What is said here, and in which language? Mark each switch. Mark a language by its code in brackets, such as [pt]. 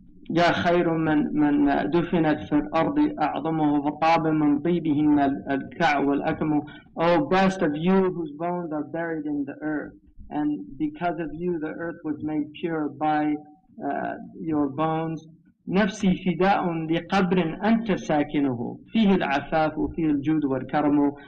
[ar] يا خير من دفنت في الأرض أعظمه فطاب من طيبهن الكع والأكم. [en] Oh, best of you whose bones are buried in the earth, and because of you the earth was made pure by your bones. [ar] نفسي فداء لقبر أنت ساكنه فيه العفاف وفيه الجود والكرم.